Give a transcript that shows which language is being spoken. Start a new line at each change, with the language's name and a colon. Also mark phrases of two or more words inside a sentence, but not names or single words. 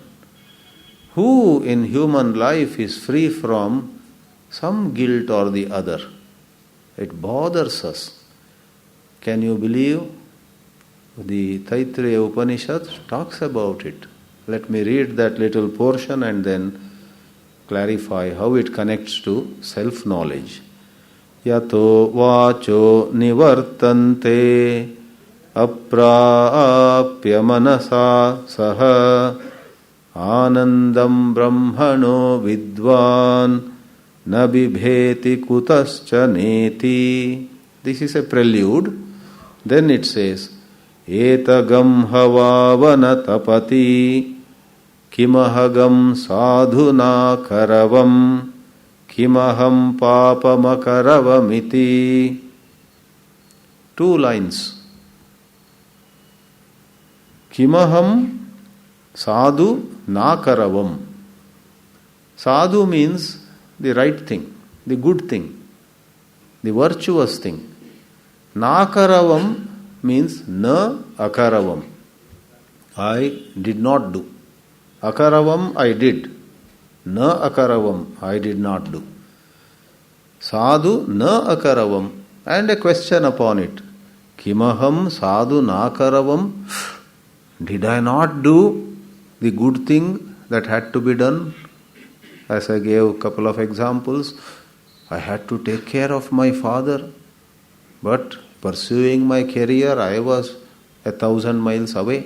English: Who in human life is free from some guilt or the other? It bothers us. Can you believe? The Taittiriya Upanishad talks about it. Let me read that little portion and then clarify how it connects to self-knowledge.
Sanskrit: Yato vacho nivartante aprapya manasa saha anandam brahmano vidvan na bibheti kutascha neti.
English: This is a prelude. Then it says,
Sanskrit: etagam havavana tapati kimahagam sadhuna karavam kimaham papamakaravamiti.
English: 2 lines.
Sanskrit: Kimaham sadhu nakaravam.
English: Sadhu means the right thing, the good thing, the virtuous thing. Nakaravam means
Sanskrit: na akaravam.
English: I did not do. Akaravam I did.
Sanskrit: Na akaravam
English: I did not do.
Sanskrit: Sadhu na akaravam.
English: And a question upon it.
Sanskrit: Kimaham sadhu nakaravam.
English: Did I not do the good thing that had to be done? As I gave a couple of examples, I had to take care of my father, but pursuing my career, I was 1,000 miles away.